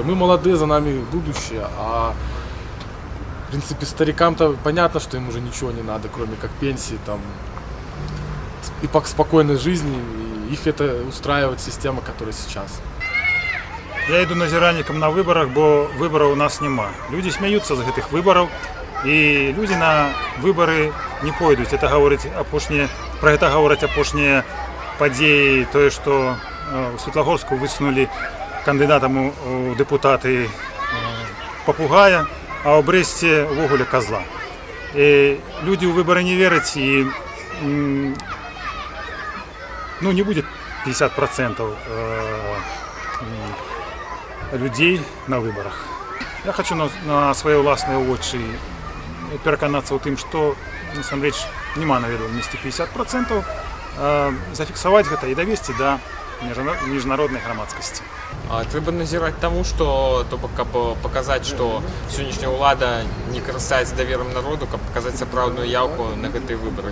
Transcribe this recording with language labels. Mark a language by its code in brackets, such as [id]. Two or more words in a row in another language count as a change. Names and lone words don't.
[ru] Мы молодые, за нами будущее. А в принципе старикам-то понятно, что им уже ничего не надо, кроме как пенсии там, и спокойной жизни. И их это устраивает система, которая сейчас. [be] Я иду назіраннікам на выборах, бо выбораў у нас няма. Люди смяюцца з гэтых выбораў, і люди на выборы не пойдуць. Про гэта гавораць апошнія падзеі, тое, што у Светлагорску высунулі кандыдатам у дэпутаты папугая, а ў Брэсце увогуле козла. І люди ў выборы не вераць, і [ru] не будет 50% людей на выборах. [be] Я хочу на свае ўласныя вочы пераканацца ў тым, што насамрэч няма наведвальнасці 50%, зафіксаваць гэта і давесці да міжнароднай грамадскасці. Трэба назіраць таму, што каб паказаць, што сённяшняя ўлада не карыстаецца даверам народу, каб паказаць сапраўдную яўку на гэтыя выбары.